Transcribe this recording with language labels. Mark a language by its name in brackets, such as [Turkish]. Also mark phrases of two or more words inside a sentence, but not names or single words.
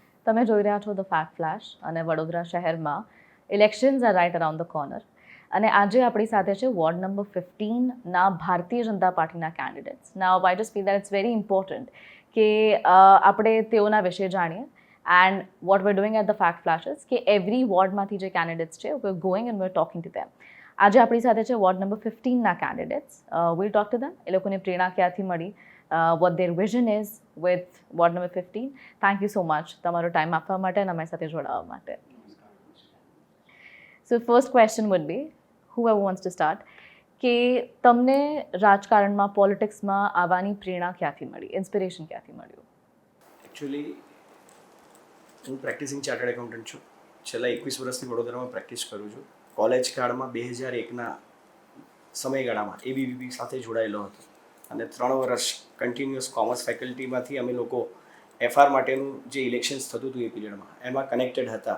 [Gujarati] તમે જોઈ રહ્યા છો ધ ફેક્ટ ફ્લેશ અને વડોદરા શહેરમાં [English] elections are right around the corner [Gujarati] અને આજે આપણી સાથે છે વોર્ડ નંબર 15 ના ભારતીય જનતા પાર્ટીના કેન્ડિડેટ્સ. [English] now I just feel that it's very important [Gujarati] કે આપણે તેઓના વિશે જાણીએ. [English] and what we're doing at the fact flashes [Gujarati] કે એવરી વોર્ડમાંથી જે કેન્ડિડેટ્સ છે [English] we're going and we're talking to them. [Gujarati] આજે આપણી સાથે છે વોર્ડ નંબર 15ના કેન્ડિડેટ્સ. [English] we'll talk to them. [Gujarati] એ લોકોની પ્રેરણા ક્યાંથી મળી, [English] what their vision is with ward number 15. Thank you so much [Gujarati] તમારો ટાઈમ આપવા માટે અને અમારી સાથે જોડાવા માટે. [English] So first question would be, whoever wants to start, [Gujarati] કે તમને રાજકારણમાં પોલિટિક્સમાં આવવાની પ્રેરણા ક્યાંથી મળી, ઇન્સ્પિરેશન ક્યાંથી મળ્યું? એકચ્યુઅલી હું [English] practicing chartered accountant [Gujarati] છું. છેલ્લા 21 વર્ષથી વડોદરામાં પ્રેક્ટિસ કરું છું. કોલેજ કાળમાં 2001ના સમયગાળામાં એબીવીપી સાથે જોડાયેલો હતો અને 3 વર્ષ [English] continuous commerce [Gujarati] ફેકલ્ટીમાંથી અમે લોકો એફઆર માટેનું જે ઇલેક્શન્સ થતું હતું એ પીરિયડમાં એમાં કનેક્ટેડ હતા.